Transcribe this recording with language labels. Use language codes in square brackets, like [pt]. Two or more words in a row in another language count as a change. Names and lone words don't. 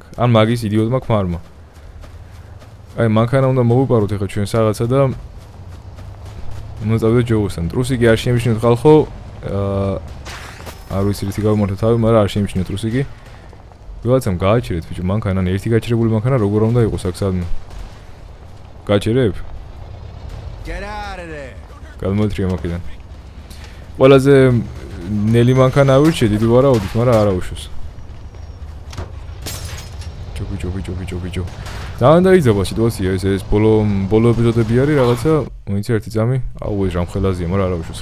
[ka] ან მაგის იდიოტმა ქმარმა. აი, მანქანა უნდა მოვიპაროთ ახლა ჩვენ რაღაცა და მოწავდეთ ჯოუსთან. ტრუსიკი არ შემიჩნიოთ ხალხო. არ ვიცი რითი გავიმართა თავი, მაგრამ არ შემიჩნიოთ ტრუსიკი. ვიღაცამ გააჩერეთ ბიჭო მანქანა, ერთი გაჩერებული მანქანა როგორ უნდა იყოს აქ სადმე. გაჩერებ? [en] Get out of there. [ka] გადმოეთრია მაქედან. ყველაზე ნელი მანქანა ავირჩე, დიდი ვარაუდით, მაგრამ არ აუშვეს. ჯო. ძალიან დაიძაბა სიტუაცია ეს ბოლო ეპიზოდები არის რაღაცა, მოიცი ერთი წამი, აუ ეს რამხელაზია, მაგრამ არ აუშვეს.